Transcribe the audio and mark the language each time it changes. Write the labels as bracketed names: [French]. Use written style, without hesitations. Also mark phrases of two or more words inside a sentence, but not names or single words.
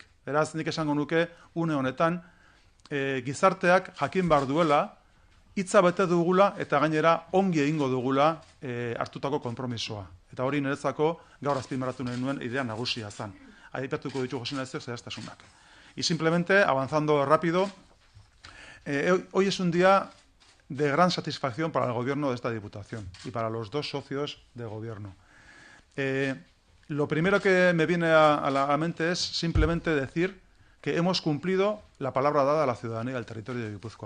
[Basque] Beraz, nik esango nuke une honetan gizarteak jakin behar duela, hitza bete dugula eta gainera ongi egingo dugula hartutako konpromisoa. Eta hori niretzako gaur azpimarratu nahi nuen idea nagusia zan. Aipatuko ditu Jose Ignacio zehaztasunak. [Spanish] Y simplemente, avanzando rápido, hoy es un día de gran satisfacción para el gobierno de esta Diputación y para los dos socios de gobierno. Lo primero que me viene a la mente es simplemente decir que hemos cumplido la palabra dada a la ciudadanía del territorio de Guipúzcoa.